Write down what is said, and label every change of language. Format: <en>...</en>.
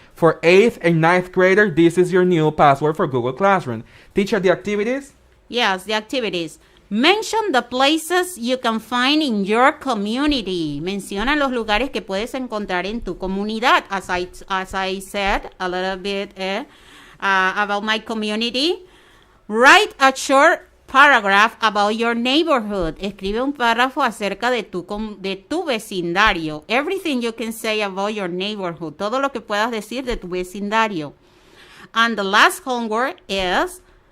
<en>For 8th and 9th grader, this is your new password for Google Classroom. Teacher, the activities? Yes, the activities. Mention the places you can find in your community.</en> <es>Menciona los lugares que puedes encontrar en tu comunidad.</es> <en>As I said a little bit about my community. Write a short paragraph about your neighborhood.</en> <es>Escribe un párrafo acerca de tu vecindario.</es> <en>Everything you can say about your neighborhood.</en> <es>Todo lo que puedas decir de tu vecindario.</es> <en>And the last homework is</en>